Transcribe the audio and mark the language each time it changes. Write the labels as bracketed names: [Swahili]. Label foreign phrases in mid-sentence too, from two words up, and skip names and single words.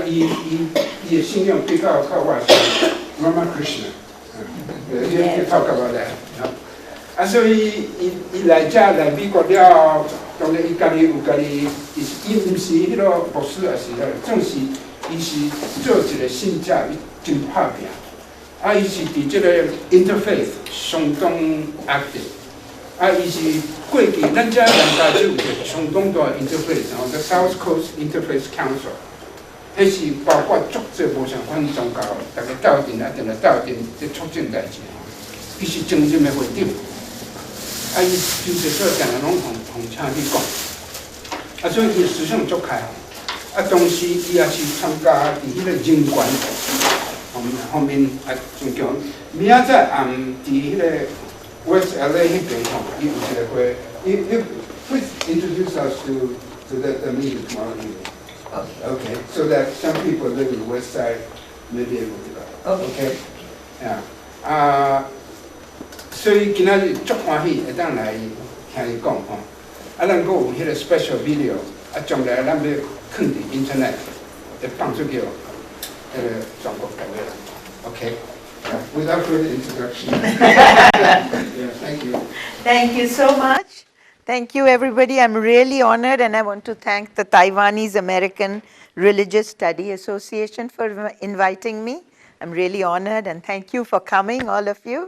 [Min Nan Chinese] 伊的信仰比较靠我是 Ramakrishna， 伊靠到我来。所以伊来遮来美国了，当然伊家己有家己，伊毋是迄个博士，也是总是伊是做一个信者，伊真拍拼。伊是伫即个 interfaith 相当 active。伊是过去咱遮人家就有一个相当大 interface， 然后个 South Coast Interfaith Council，迄是包括足侪无相款宗教，大家斗阵定来斗阵在促进代志。伊是正任的会长，伊真侪所定来拢同请去讲，所以伊思想足开放。同时伊也是参加伫迄个人权方面真强。明仔载伫迄个。West LA 迄边吼，伊有一个会， [English] you please introduce us to the meeting tomorrow evening. Okay. So that some people live in the West Side may be able to go. Okay. Yeah. [Min Nan Chinese] 所以今仔日足欢喜会当来听伊讲吼。咱阁有迄个 [English] special video， [Min Nan Chinese] 将来咱要放伫 internet， 会放出去，全国各地。Okay. [English] Without further introduction. Thank you. Thank you so much. Thank you, everybody. I'm really honored, and I want to thank the Taiwanese American Religious Study Association for inviting me. I'm really honored, and thank you for coming, all of you.